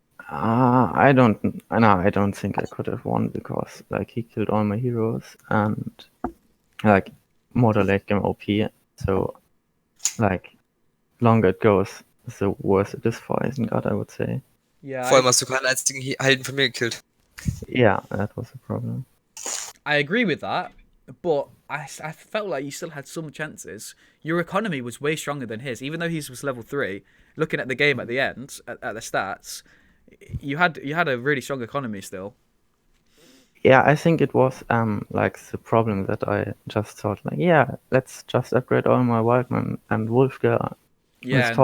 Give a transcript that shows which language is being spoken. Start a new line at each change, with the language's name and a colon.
English: I don't think I could have won because like he killed all my heroes and like more late game OP. So like longer it goes, the worse it is for Isengard, I would say. Yeah,
German: Vor allem hast du keinen einzigen Helden von mir gekillt.
English: Yeah, that was a problem. I agree with that, but I felt like you still had some chances. Your economy was way stronger than his, even though his was level 3. Looking at the game at the end, at the stats, you had a really strong economy still. Yeah, I think it was like the problem that I just thought like, yeah, let's just upgrade all my Wildmen and Wolfgar with